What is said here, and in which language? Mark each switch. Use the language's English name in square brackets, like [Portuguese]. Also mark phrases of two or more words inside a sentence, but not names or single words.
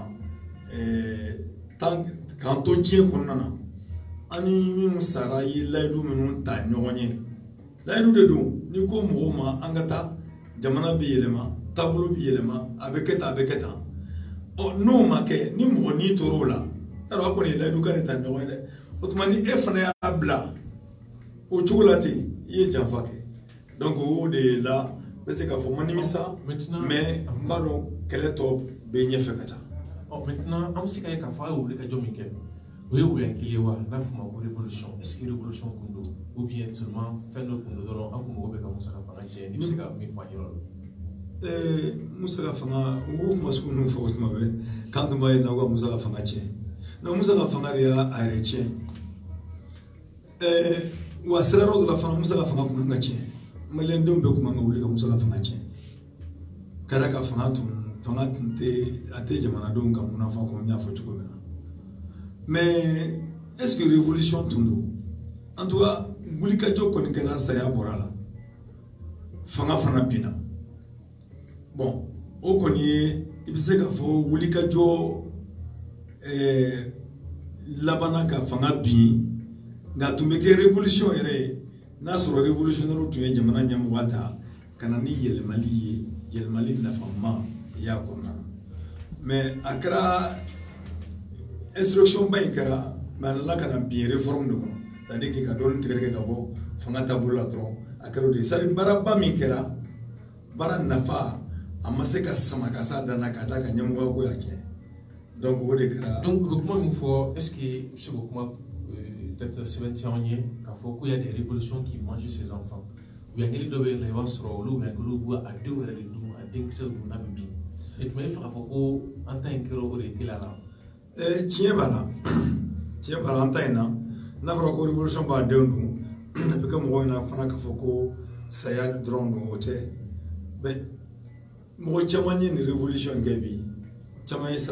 [Bambara] kan k'an to diɲɛ kɔnɔna na ani minnu sara ye layidu minnu ta ɲɔgɔn ye layidu de don ni ko mɔgɔw ma an ka taa jamana bɛ yɛlɛma taabolo bɛ yɛlɛma a bɛ kɛ tan a bɛ kɛ tan n'o ma kɛ ni mɔgɔ n'i tor'o la yarɔ a kɔni ye layidu ka de ta ɲɔgɔn ye dɛ o tuma ni e fana y'a bila o cogo la ten i ye janfa kɛ donc o de la n bɛ se k'a fɔ ma nimisa mais n b'a dɔn kɛlɛ tɔ bɛ ɲɛfɛ ka taa. Maintenant an bɛ se ka ye k'a fɔ a ye wuli ka jɔ min kɛ o ye wuyankili ye wa n'a fɔ ma ko [French] révolution est-ce que révolution [Bambara] kun don [French] ou bien [Bambara] seulement fɛn dɔ kun don dɔrɔn an kun mago bɛ ka Musa ka fanga tiɲɛ n'i bɛ se ka min fɔ an ye yɔrɔ la. Musa ka fanga o ko kuma sugu ninnu fɔ o tuma bɛɛ k'an tun b'a ye n'aw ka Musa ka fanga tiɲɛ donc Musa ka fanga de y'a yɛrɛ tiɲɛ wa sira yɔrɔ dɔ la fana Musa ka fanga kun kan ka tiɲɛ maliyɛndenw bɛɛ kun kan ka wuli ka Musa ka fanga tiɲɛ ka d'a kan fanga tun tɛ jamanadenw ka munafa kɔnɔ n y'a fɔ cogo min na [French] mais est-ce que révolution [Bambara] tun don [French] en tout cas [Bambara] wulikajɔ kɔni kɛra saya bɔra la fanga fana binna bon o kɔni ye i bɛ se k'a fɔ wulikajɔ labanna ka fanga bin nka tun bɛ kɛ révolution yɛrɛ ye n'a sɔrɔ révolutionnaire tun ye jamana ɲɛmɔgɔ ta ka na ni yɛlɛmali ye yɛlɛmali nafama y'a kɔnɔna na mais a kɛra instruction ba in kɛra mais a nana ka na bin réforme de kɔnɔ [French] c'est-à-dire que [Bambara] ka dɔɔni tigɛ ka bɔ fanga taabolo la dɔrɔn a kɛra o de ye c'est-à-dire baaraba min kɛra baara nafa a ma se ka sama ka s'a dan na ka d'a kan ɲɛmɔgɔya ko y'a kɛ donc o de kɛra. donc o kuma min fɔ [French] est-ce que [Bambara] i bɛ se k'o kuma peut-être sɛbɛntiya anw ye k'a fɔ ko [French] y a des révolutions qui mangent ses enfants [Bambara] wuyankili dɔ bɛ yen nɔ i b'a sɔrɔ olu wuyankiliw b'u a denw yɛrɛ de dun a denkisɛw dun n'a bɛ bin e tuma e fɛ k'a fɔ ko an ta in kɛra o de ye teliya la. tiɲɛ b'a la an ta in na n'a fɔra ko révolution b'a denw dun a bɛ kɛ mɔgɔw ɲɛna fana k'a fɔ ko saya dɔrɔn don o tɛ mais mɔgɔ caman ye nin révolution kɛ bi caman ye sira